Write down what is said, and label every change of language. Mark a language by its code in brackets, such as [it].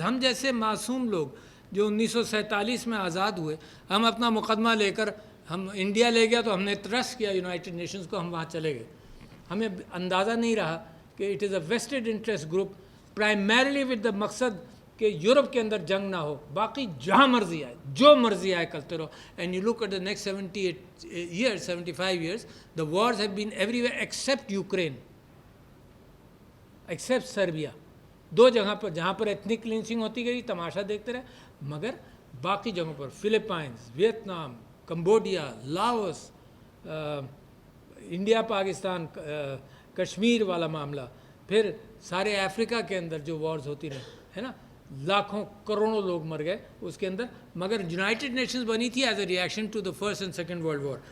[ur] ہم جیسے معصوم لوگ جو 1947 میں آزاد ہوئے، ہم اپنا مقدمہ لے کر ہم انڈیا لے گیا تو ہم نے ٹرسٹ کیا یونائٹڈ نیشنز کو، ہم وہاں چلے گئے. ہمیں اندازہ نہیں رہا کہ [en] it is a vested interest group primarily with the [ur] مقصد کہ یورپ کے اندر جنگ نہ ہو، باقی جہاں مرضی آئے، جو مرضی آئے کرتے رہو. [en] And you look at the next 75 years the wars have been everywhere except Ukraine, except Serbia. [ur] دو جگہ پر جہاں پر ایتھنک کلینسنگ ہوتی گئی، تماشا دیکھتے رہے، مگر باقی جگہوں پر Philippines, Vietnam, Cambodia, Laos, India Pakistan, Kashmir والا معاملہ، پھر سارے افریقہ کے اندر جو وارز ہوتی رہی ہے نا، لاکھوں کروڑوں لوگ مر گئے اس کے اندر، مگر یونائٹڈ نیشنز بنی تھی [en] As a reaction to the first and second world war.